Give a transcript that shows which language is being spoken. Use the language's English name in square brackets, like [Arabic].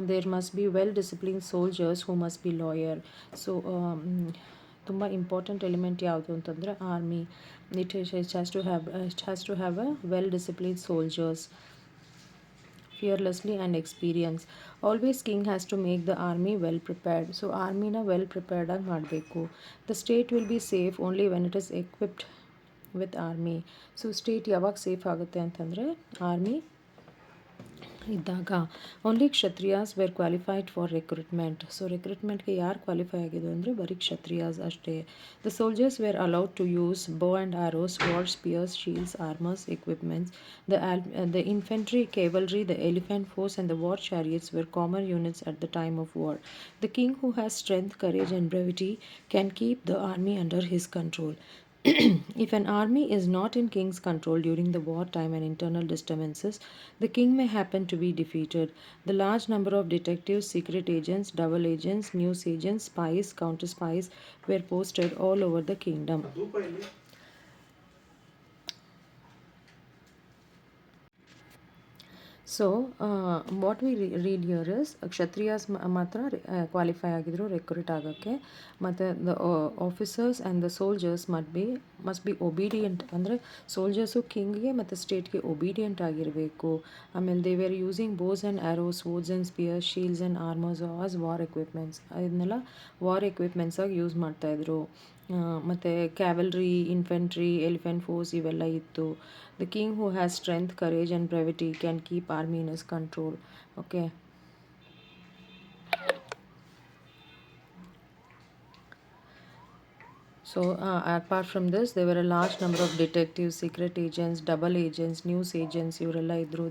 [English] There must be well-disciplined soldiers who must be loyal. [Kannada] So ತುಂಬ important element ಯಾವುದು ಅಂತಂದರೆ army. [English] It has to have a well-disciplined soldiers, fearlessly and experience. Always king has to make the army well prepared. [Kannada] So ಆರ್ಮಿನ well prepared ಆಗಿ ಮಾಡಬೇಕು. [English] The state will be safe only when it is equipped with army. [Kannada] So state ಯಾವಾಗ safe ಆಗುತ್ತೆ ಅಂತಂದರೆ army ಇದ್ದಾಗ. [English] Only Kshatriyas were qualified for recruitment. [Kannada] So ರಿಕ್ರೂಟ್ಮೆಂಟ್ಗೆ ಯಾರು qualify ಆಗಿದ್ದು ಅಂದರೆ ಬರೀ ಕ್ಷತ್ರಿಯಾಸ್ ಅಷ್ಟೇ. [English] The soldiers were allowed to use bow and arrows, sword, spears, shields, armours, equipments. The infantry, cavalry, the elephant force and the war chariots were common units at the time of war. The king, who has strength, courage and brevity, can keep the army under his control. If an army is not in king's control during the wartime and internal disturbances, the king may happen to be defeated. The large number of detectives, secret agents, double agents, news agents, spies, counter spies were posted all over the kingdom. So what we read here is Kshatriyas [Kannada] ಮಾತ್ರ qualify ಆಗಿದ್ರು recruit ಆಗೋಕ್ಕೆ. [English] ಮತ್ತು the officers and the soldiers must be obedient. [Kannada] ಅಂದರೆ soldiers ಕಿಂಗ್ಗೆ ಮತ್ತು ಸ್ಟೇಟ್ಗೆ obedient ಆಗಿರಬೇಕು. [English] ಆಮೇಲೆ they were using bows and arrows, swords and spears, shields and armours as war equipments. [Kannada] ಇದನ್ನೆಲ್ಲ war ಎಕ್ವಿಪ್ಮೆಂಟ್ಸಾಗಿ use ಮಾಡ್ತಾಯಿದ್ರು. ಮತ್ತು ಕ್ಯಾವಲ್ರಿ, ಇನ್ಫೆಂಟ್ರಿ, ಎಲಿಫೆಂಟ್ ಫೋರ್ಸ್ ಇವೆಲ್ಲ ಇತ್ತು. [English] The king, who has strength, courage and brevity, can keep army in his control. Okay. So apart from this, there were a large number of detectives, secret agents, double agents, news agents. [Kannada] ಇವರೆಲ್ಲ ಇದ್ರು.